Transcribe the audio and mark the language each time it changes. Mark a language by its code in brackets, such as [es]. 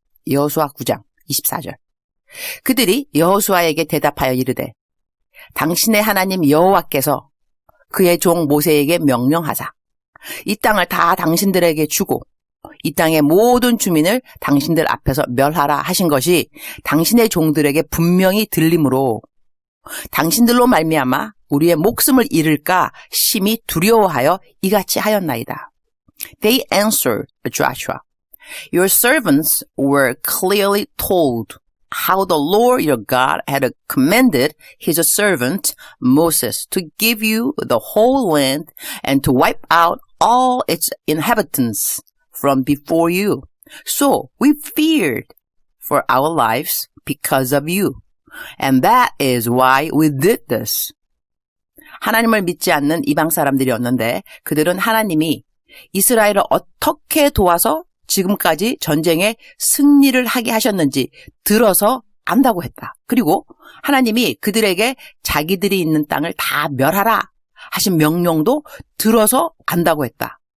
[ko] 여호수아 9장 24절. 그들이 여호수아에게 대답하여 이르되 당신의 하나님 여호와께서 그의 종 모세에게 명령하사 이 땅을 다 당신들에게 주고 이 땅의 모든 주민을 당신들 앞에서 멸하라 하신 것이 당신의 종들에게 분명히 들림으로 당신들로 말미암아 우리의 목숨을 잃을까 심히 두려워하여 이같이 하였나이다. [en] They answered Joshua, Your servants were clearly told how the Lord your God had commanded his servant Moses to give you the whole land and to wipe out all its inhabitants from before you. So we feared for our lives because of you. And that is why we did this. [ko] 하나님을 믿지 않는 이방 사람들이었는데 그들은 하나님이 이스라엘을 어떻게 도와서 지금까지 전쟁에 승리를 하게 하셨는지 들어서 안다고 했다. 그리고 하나님이 그들에게 자기들이 있는 땅을 다 멸하라 하신 명령도 들어서 안다고 했다.